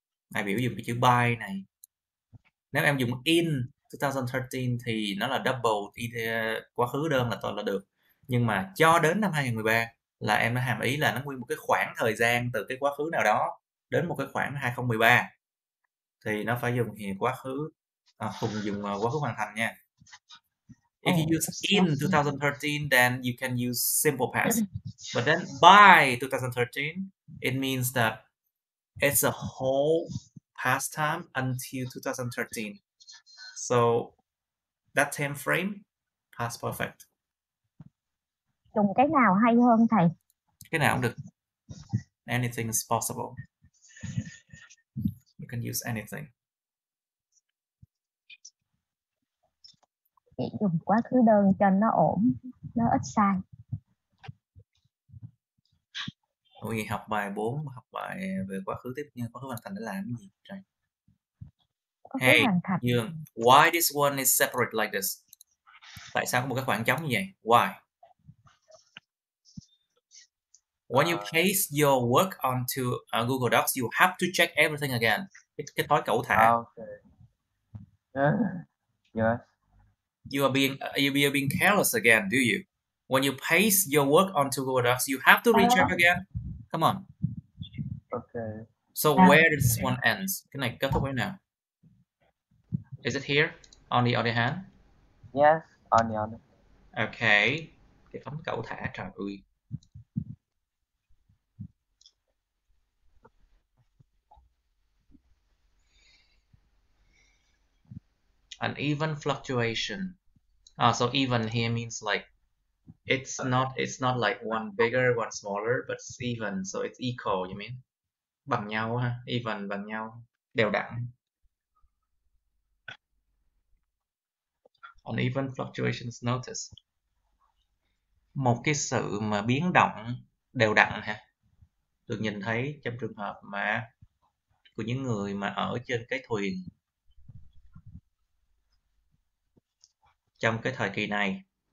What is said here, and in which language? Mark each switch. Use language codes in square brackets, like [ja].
[vi] Này biểu dùng cái chữ by này. Nếu em dùng in 2013 thì nó là double quá khứ đơn là được. Nhưng mà cho đến năm 2013 là em nó hàm ý là nó nguyên một cái khoảng thời gian từ cái quá khứ nào đó đến một cái khoảng 2013 thì nó phải dùng quá khứ dùng quá khứ hoàn thành nha. [en] If you use in 2013 then you can use simple past. But then by 2013 it means that it's a whole past time until 2013. So that time frame past perfect. [vi] Dùng cái nào hay hơn thầy? Cái nào cũng được. [en] Anything is possible. You can use anything. [vi] Chỉ dùng quá khứ đơn cho nó ổn, nó ít sai. Ôi, học bài 4, học bài về quá khứ tiếp nhân quá khứ hoàn thành để làm cái gì trời? [en] Hey, Dương, why this one is separate like this? [vi] Tại sao có một cái khoảng trống như vậy? [en] Why? When you paste your work onto Google Docs, you have to check everything again. [vi] Cái thói cẩu thả. [en] Okay. Yes. You are being careless again, do you? When you paste your work onto Google Docs, you have to recheck again. Come on. Okay. So where does this one ends? [vi] Cái này kết thúc với nào? [en] Is it here on the other hand? Yes, on the other. Okay. [vi] Cái phóng cẩu thả trời ơi. [en] An even fluctuation. So even here means like it's not like one bigger, one smaller, but it's even, so it's equal, you mean? [vi] Bằng nhau ha, even bằng nhau, đều đặn. [en] Uneven fluctuations notice. [vi] Một cái sự mà biến động đều đặn ha, được nhìn thấy trong trường hợp mà của những người mà ở trên cái thuyền trong cái thời kỳ này.